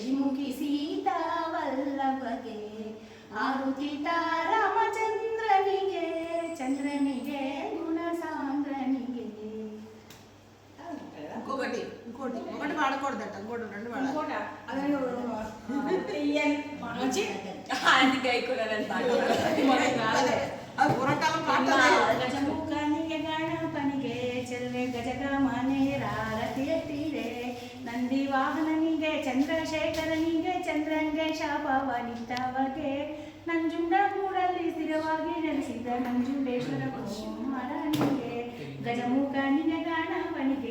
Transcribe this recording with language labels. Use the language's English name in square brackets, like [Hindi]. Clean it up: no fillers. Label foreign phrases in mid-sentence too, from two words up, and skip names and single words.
[Kannada] ಮುಖಿ ಸೀತಾ ವಲ್ಲಭಗೆ ಆರುತಿತ ರಾಮಚಂದ್ರನಿಗೆ ಚಂದ್ರನಿಗೆ ಗುಣ ಸಾಂದ್ರನಿಗೆ [Telugu] ఇంకొకటి పాడకూడదట ఇంకోటి రెండు పాడాలి అది పురకాలం పాట [Kannada] ಗಜಮುಖನಿಗೆ ಗಣಪನಿಗೆ ಚೆಲ್ವೆ ಗಜಗ ಮನೆ ರಾರತಿ ಎತ್ತಿದೆ ನಂದಿ ವಾಹನನಿಗೆ ಚಂದ್ರಶೇಖರನಿಗೆ ಚಂದ್ರನ್ಗೆ ಶಾಪವನಿತ್ತವಗೆ ನಂಜುಂಡಗೂಡಲ್ಲಿ ಸ್ಥಿರವಾಗಿ ನೆಲೆಸಿದ ನಂಜುಂಡೇಶ್ವರ ಕುಮಾರನಿಗೆ ಗಜಮುಖನಿಗೆ ಗಣಪನಿಗೆ